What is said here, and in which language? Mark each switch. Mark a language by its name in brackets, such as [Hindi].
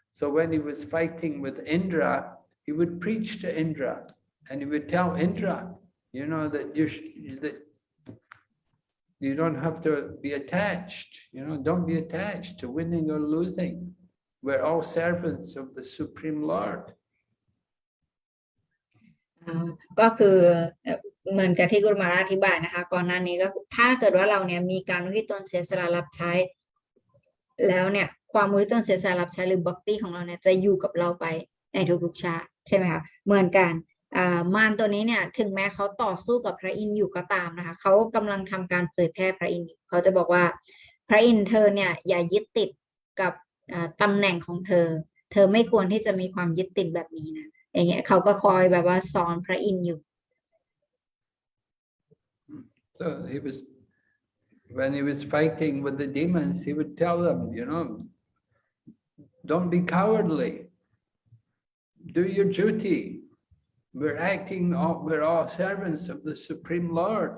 [English] So when he was fighting with Indra, he would preach to Indra and he would tell Indra, you know, that you don't have to be attached, you know, don't be attached to winning or losing. We're all servants of the Supreme Lord. [Thai] ก็คือเหมือนกับที่กุรุมาราอธิบายนะคะก่อนหน้านี้ก็ถ้าเกิดว่าเราเนี่ยมีการอุทิศตนเสียสละรับใช้แล้วเนี่ยความอุทิศตนเสียสละรับใช้หรือบัคตี้ของเราเนี่ยจะอยู่กับเราไปในทุกๆชาติใช่ไหมคะเหมือนกัน มารตัวนี้เนี่ยถึงแม้เขาต่อสู้กับพระอินทร์อยู่ก็ตามนะคะเขากำลังทำการเผยแพร่พระอินทร์เขาจะบอกว่าพระอินทร์เธอเนี่ยอย่ายึดติดกับตำแหน่งของเธอไม่ควรที่จะมีความยึดติดแบบนี้นะอย่างเงี้ยเขาก็คอยแบบว่าสอนพระอินทร์อยู่ [English] So when he was fighting with the demons, he would tell them, you know, don't be cowardly. Do your duty. We're all servants of the Supreme Lord.